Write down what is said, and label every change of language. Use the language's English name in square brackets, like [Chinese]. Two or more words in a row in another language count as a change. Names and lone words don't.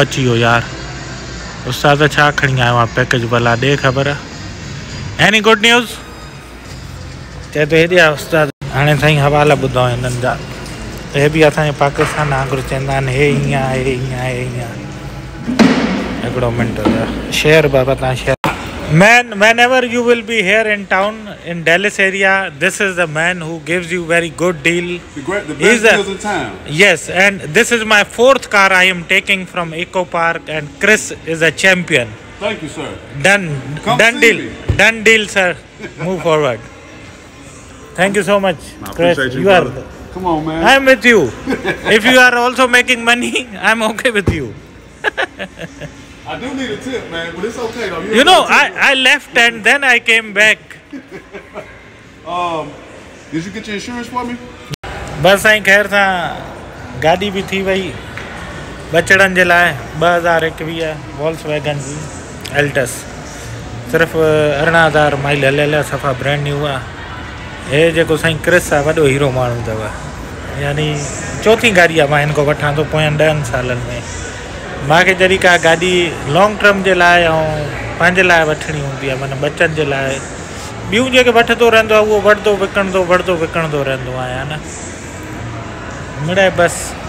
[Sindhi] अची वियो यार उस्ताद छा खणी आयो आहे पैकेज भला ॾे ख़बर [English] any good news [Sindhi] चए थो हेॾे आहे उस्ताद हाणे साईं हवाला ॿुधो हिननि जा हे बि असांजे पाकिस्तान वांगुरु चवंदा आहिनि हे ईअं आहे हे ईअं आहे हे ईअं हिकिड़ो मिंट शेयर बाबा तव्हां शेयर [English] Man, whenever you will be here in town, in Dallas area, this is the man who gives you very good deal. The best deals in town. Yes, and this is my 4th car I am taking from Eco Park, and Chris is a champion. Thank you, sir. Done. Done deal. Done deal, sir. Move forward. Thank you so much, I Chris. appreciate You are. Come on, man. I am with you. If you are also making money, I am okay with you. I do need a tip, man, but it's okay though. You know, I left and then I came back. Did you get your insurance for me? [Sindhi] बस साईं ख़ैर सां गाॾी बि थी वई बचड़नि जे लाइ 2021 VolksWegen जी एल्टस सिर्फ़ु 18,000 माइल हलियल आहे सफ़ा [English] brand new [Sindhi] आहे हे जेको साईं क्रिस आहे वॾो हीरो माण्हू अथव यानी चौथी गाॾी आहे मां हिन खां वठां थो पोयनि 10 सालनि में मूंखे जॾहिं का गाॾी [English] long term [Sindhi] जे लाइ ऐं पंहिंजे लाइ वठणी हूंदी आहे माना बचनि जे लाइ ॿियूं जेके वठंदो रहंदो आहे उहो वठंदो विकिणंदो रहंदो आहियां न मिड़े बसि